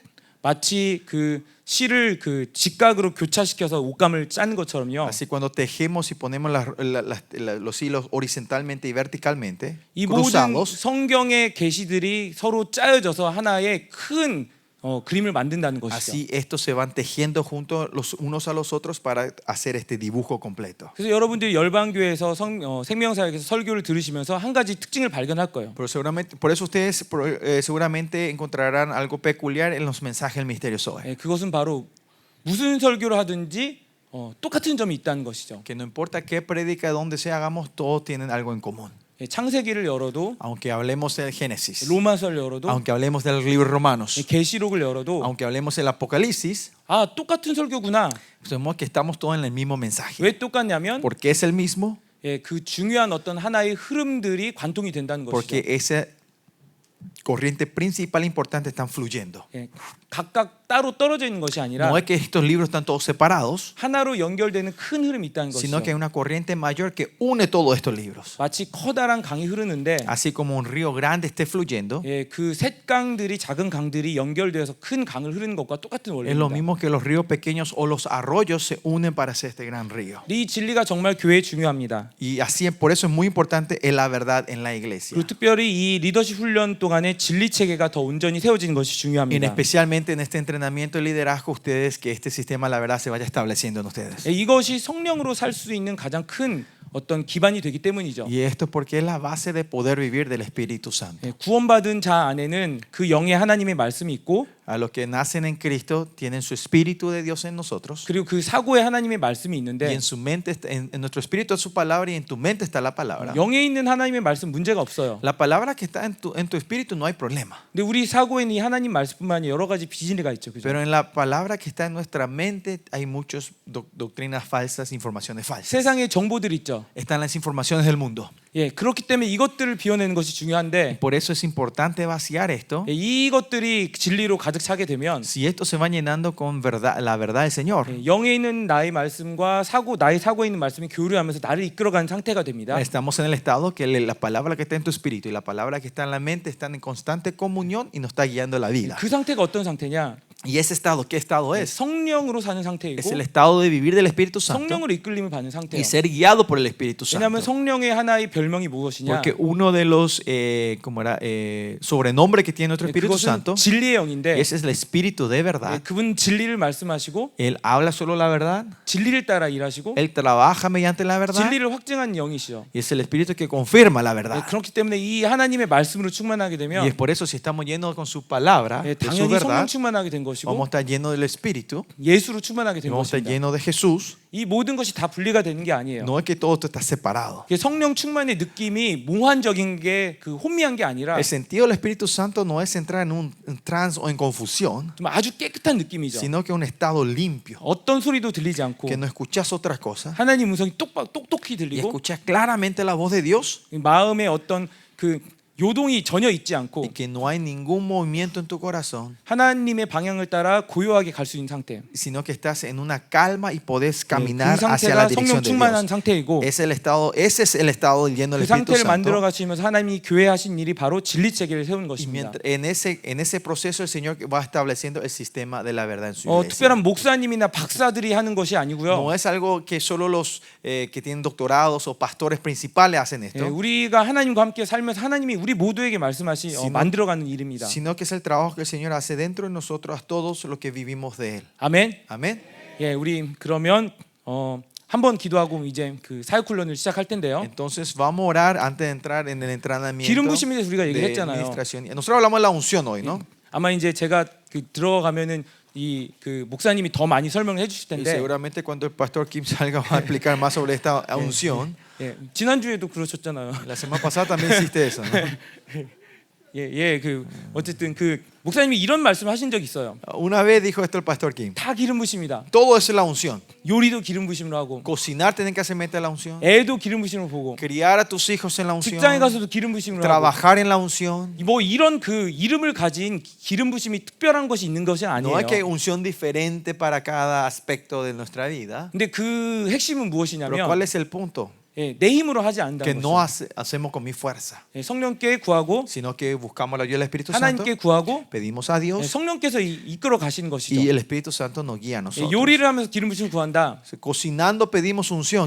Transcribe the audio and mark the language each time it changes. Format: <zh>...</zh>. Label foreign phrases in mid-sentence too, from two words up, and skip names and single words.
<ko>마치 그 실을 그 직각으로 교차시켜서 옷감을 짜는 것처럼요.</ko> <es>así cuando tejemos y ponemos los hilos horizontalmente y verticalmente,</es> <ko>이 모든</ko> <es>cruzados,</es> <ko>성경의 계시들이 서로 짜여져서 하나의 큰 그림을 만든다는 것이죠.</ko> <es>así estos se van tejiendo juntos los unos a los otros para hacer este dibujo completo.</es> <ko>그래서 여러분들이 열방교회에서 생명사역에서 설교를 들으시면서 한 가지 특징을 발견할 거예요.</ko> <es>Pero seguramente, por eso ustedes seguramente encontrarán algo peculiar en los mensajes del misterio Zoe.</es> <ko>예, 그것은 바로 무슨 설교를 하든지 똑같은 점이 있다는 것이죠.</ko> <es>Que no importa qué predica, donde sea hagamos, todos tienen algo en común.</es> <ko>예, 창세기를 열어도</ko> <es>Aunque hablemos del Génesis,</es> <ko>로마서를 열어도</ko> <es>aunque hablemos del libro de</es> <ko>예,</ko> <es>Romanos,</es> <ko>계시록을 열어도</ko> <es>aunque hablemos del Apocalipsis,</es> <ko>아 똑같은 설교구나.</ko> <es>sabemos que estamos todos en el mismo mensaje.</es> <ko>왜 똑같냐면</ko> <es>¿Por qué es el mismo?</es> <ko>예, 그 중요한 어떤 하나의 흐름들이 관통이 된다는 것이죠.</ko> <es>Porque esa corriente principal importante están fluyendo.</es> <ko>예, 각각 따로 떨어져 있는 것이 아니라</ko> <es>No es que estos libros están todos separados,</es> <ko>하나로 연결되는 큰 흐름이 있다는</ko> <es>sino que hay</es> <ko>것이죠.</ko> <es>una corriente mayor que une todos estos libros.</es> <ko>마치 커다란 강이 흐르는데</ko> <es>Así como un río grande esté fluyendo,</es> <ko>예, 그 셋강들이 작은 강들이 연결되어서 큰 강을 흐르는 것과 똑같은</ko> <es>es lo</es> <ko>원리입니다.</ko> <es>mismo que los ríos pequeños o los arroyos se unen para hacer este gran río.</es> <ko>이 진리가 정말 교회에 중요합니다.</ko> <es>Y así, por eso es muy importante la verdad en la iglesia.</es> <ko>그리고 특별히 이 리더십 훈련 동안에 진리 체계가 더 온전히 세워지는 것이</ko> <es>Y</es> <ko>중요합니다.</ko> <es>especialmente en este entrenamiento de liderazgo, ustedes que este sistema, la verdad, se vaya estableciendo en ustedes.</es> <ko>예, 이것이 성령으로 살 수 있는 가장 큰 어떤 기반이 되기 때문이죠.</ko> <es>Y esto porque es la base de poder vivir del Espíritu Santo.</es> <ko>예, 구원받은 자 안에는 그 영의 하나님의 말씀이 있고</ko> <es>A los que nacen en Cristo tienen su Espíritu de Dios en nosotros.</es> <ko>그리고 그 사고의 하나님의 말씀이</ko> <es>Y</es> <ko>있는데</ko> <es>en su mente, en nuestro espíritu es su palabra y en tu mente está la palabra.</es> <ko>영에 있는 하나님의 말씀 문제가 없어요.</ko> <es>La palabra que está en tu espíritu no hay problema.</es> <ko>근데 우리 사고에는 이 하나님 말씀뿐만 아니라 여러 가지 비진리가 있죠. 그죠?</ko> <es>Pero en la palabra que está en nuestra mente hay muchas doctrinas falsas, informaciones falsas.</es> <ko>세상에 정보들 있죠.</ko> <es>Están las informaciones del mundo.</es> <ko>예, 그렇기 때문에 이것들을 비워내는 것이 중요한데</ko> <es>Por eso es importante vaciar esto.</es> <ko>예, 이것들이 진리로 가득 차게 되면</ko> <es>Si esto se va llenando con verdad, la verdad del Señor,</es> <ko>예, 영에 있는 나의 말씀과 나의 사고에 있는 말씀이 교류하면서 나를 이끌어가는 상태가 됩니다.</ko> <es>estamos en el estado que la palabra que está en tu espíritu y la palabra que está en la mente están en constante comunión y nos está guiando la vida.</es> <ko>그 상태가 어떤 상태냐?</ko> <es>Y ese estado, ¿qué estado</es> <ko>예,</ko> <es>es?</es> <ko>성령으로 사는 상태이고</ko> <es>Es el estado de vivir del Espíritu Santo</es> <ko>성령으로 이끌림을 받는 상태예요.</ko> <es>y ser guiado por el Espíritu</es> <ko>왜냐하면</ko> <es>Santo.</es> <ko>성령의 하나의 별명이 무엇이냐?</ko> <es>Porque uno de los sobrenombres que tiene nuestro</es> <ko>예,</ko> <es>Espíritu</es> <ko>그것은</ko> <es>Santo,</es> <ko>진리의 영인데</ko> <es>ese es el Espíritu de</es> <ko>예,</ko> <es>verdad.</es> <ko>그분 진리를 말씀하시고</ko> <es>Él habla solo la verdad,</es> <ko>진리를 따라 일하시고</ko> <es>Él trabaja mediante la verdad</es> <ko>진리를 확증한 영이시죠.</ko> <es>y es el Espíritu que confirma la</es> <ko>예,</ko> <es>verdad.</es> <ko>그렇기 때문에 이 하나님의 말씀으로 충만하게</ko> <es>Y</es> <ko>되면</ko> <es>es por eso si estamos llenos con su palabra,</es> <ko>예,</ko> <es>de su</es> <ko>당연히 성령</ko> <es>verdad,</es> <ko>충만하게 된 것이고</ko> <es>vamos a estar llenos del Espíritu,</es> <ko>예수로 충만하게 된</ko> <es>vamos a estar</es> <ko>것입니다.</ko> <es>llenos de Jesús.</es> <ko>이 모든 것이 다 분리가 되는 게 아니에요.</ko> <es>No es que todo esto está separado.</es> <ko>이게 성령 충만의 느낌이 몽환적인 게 그 혼미한 게 아니라</ko> <es>El sentido del Espíritu Santo no es entrar en un trance o en confusión,</es> <ko>좀 아주 깨끗한 느낌이죠.</ko> <es>sino que un estado limpio,</es> <ko>어떤 소리도 들리지 않고</ko> <es>que no escuchas otras cosas</es> <ko>하나님 음성이 똑똑히</ko> <es>y</es> <ko>들리고</ko> <es>escuchas claramente la voz de Dios</es> <ko>마음에 어떤 그 요동이 전혀 있지 않고</ko> <es>y que no hay ningún movimiento en tu corazón,</es> <ko>하나님의 방향을 따라 고요하게 갈 수 있는 상태.</ko> <es>sino que estás en una calma y podés</es> <ko>그</ko> <es>caminar hacia</es> <ko>상태가</ko> <es>la</es> <ko>성령</ko> <es>dirección de</es> <ko>충만한</ko> <es>Dios.</es> <ko>상태이고</ko> <es>Ese es el estado lleno</es> <ko>그</ko> <es>del Espíritu</es> <ko>상태를 만들어</ko> <es>Santo.</es> <ko>가시면서 하나님이 교회 하신 일이 바로 진리 체계를 세우는</ko> <es>Y</es> <ko>것입니다.</ko> <es>en ese proceso el Señor va estableciendo el sistema de la verdad en su iglesia.</es> <ko>특별한 목사님이나 박사들이 하는 것이 아니고요.</ko> <es>No es algo que solo los que tienen doctorados o pastores principales hacen</es> <ko>예,</ko> <es>esto,</es> <ko>우리가 하나님과 함께 살면서 하나님이 우리 모두에게 말씀하시 만들어가는 일입니다.</ko> <es>sino que es el trabajo que el Señor hace dentro de nosotros a todos los que vivimos de Él.</es> <ko>아멘.</ko> <es>Amén.</es> <ko>예, 우리 그러면 한번 기도하고 이제 그 사역 훈련을 시작할 텐데요.</ko> <es>Entonces vamos a orar antes de entrar en el entrenamiento</es> <ko>기름 부심에 대해서 우리가</ko> <es>de</es> <ko>얘기했잖아요.</ko> <es>administración. Nosotros hablamos de la unción hoy, ¿no?</es> <ko>아마 이제 제가 그 들어가면은 이 그 목사님이 더 많이 설명을 해주실</ko> <es>Y</es> <ko>텐데,</ko> <es>seguramente cuando el pastor Kim salga va a explicar más sobre esta unción.</es> <ko>예, 지난 주에도 그러셨잖아요.</ko> <es>La semana pasada también hiciste eso, ¿no?</es> <ko>예, 그 어쨌든 그 목사님이 이런 말씀을 하신 적이 있어요.</ko> <es>Una vez dijo esto el pastor Kim.</es> <ko>다 기름 부심이다.</ko> <es>Todo eso es la unción.</es> <ko>요리도 기름 부심으로 하고,</ko> <es>Cocinar tienen que hacer mente de la unción.</es> <ko>애도 기름 부심으로 보고,</ko> <es>Criar a tus hijos en la unción.</es> <ko>직장에 가서도 기름 부심으로 하고,</ko> <es>Trabajar en la unción.</es> <ko>뭐 이런 그 이름을 가진 기름 부심이 특별한 것이 있는 것이</ko> <es>No hay que</es> <ko>아니에요.</ko> <es>unción diferente para cada aspecto de nuestra vida.</es> <ko>근데 그 핵심은</ko> <es>Pero</es> <ko>무엇이냐면,</ko> <es>¿cuál es el punto?</es> <ko>예, 내 힘으로 하지</ko> <es>Que</es> <ko>않는다는</ko> <es>no</es> <ko>것이죠.</ko> <es>hacemos con mi fuerza,</es> <ko>예, 성령께 구하고,</ko> <es>sino que buscamos la ayuda del Espíritu Santo.</es> <ko>하나님께 구하고,</ko> <es>Pedimos a</es> <ko>예,</ko> <es>Dios</es> <ko>성령께서 이끌어 가시는 것이죠.</ko> <es>y el Espíritu Santo nos guía a</es> <ko>예,</ko> <es>nosotros.</es> <ko>요리를 하면서 기름 부심을 구한다.</ko> <es>Cocinando pedimos unción.</es>